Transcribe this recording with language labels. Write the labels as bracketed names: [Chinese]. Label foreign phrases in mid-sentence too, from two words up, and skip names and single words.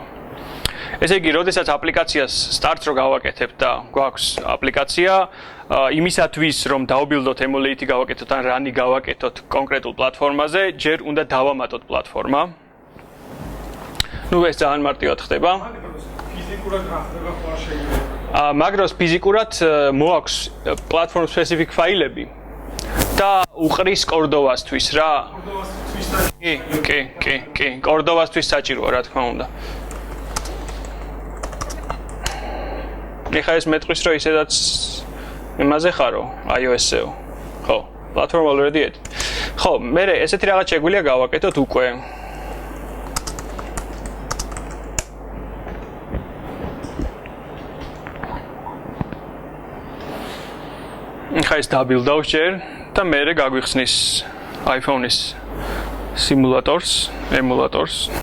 [Georgian] ესე იგი, როდესაც აპლიკაციას start-ს რო გავაკეთებ და გვაქვს აპლიკაცია, იმისათვის რომ დავბილდოთ emulate-ი გავაკეთოთ ან run-ი გავაკეთოთ კონკრეტულ პლატფორმაზე, ჯერ უნდა დავამატოთ პლატფორმა. ნუ ეს ძალიან მარტივად ხდება. ფიზიკურად რა ხდება ხო არ შეიძლება? მაგროს ფიზიკურად მოაქვს [English] platform specific [Georgian] ფაილები და უყრის კორდოვასთვის რა. კი, კორდოვასთვის საჭიროა რა თქმა უნდა. ეხლა ეს მეტყვის რომ ისედაც იმაზე ხარო, iOS-ეო. ხო, [English] platform already edit. [Georgian] ხო, მე ესეთი რაღაც შეგვიძლია გავაკეთოთ უკვე. ეხლა ეს დაბილდავს ჯერ და მე გაგვიხსნის iPhone-ის emulators.